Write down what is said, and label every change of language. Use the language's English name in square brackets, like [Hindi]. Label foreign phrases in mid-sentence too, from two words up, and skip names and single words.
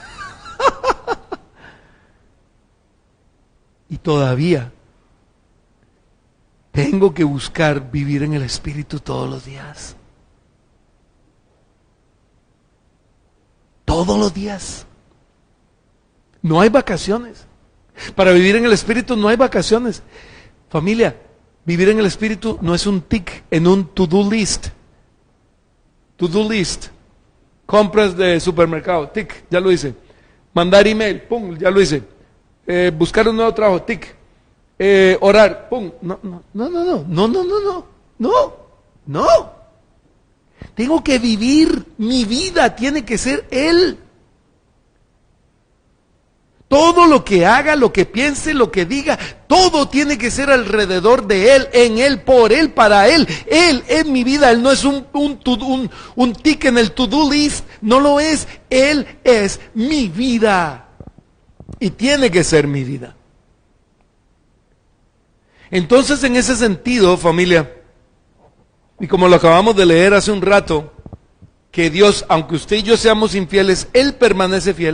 [Spanish] Y todavía tengo que buscar vivir en el Espíritu todos los días. Todos los días. No hay vacaciones. Para vivir en el Espíritu no hay vacaciones. Familia, vivir en el Espíritu no es un tic en un [English] to-do list. To-do list. [Spanish] Compras de supermercado, tic, ya lo hice. Mandar email, pum, ya lo hice. Buscar un nuevo trabajo, tic. Orar, pum. No. Tengo que vivir mi vida, tiene que ser Él. Todo lo que haga, lo que piense, lo que diga, todo tiene que ser alrededor de Él, en Él, por Él, para Él. Él es mi vida, Él no es un tic en el [English] to-do list, [Spanish] no lo es. Él es mi vida. y tiene que ser mi vida. Entonces, en ese sentido, familia, y como lo acabamos de leer hace un rato, que Dios, aunque usted y yo seamos infieles, Él permanece fiel.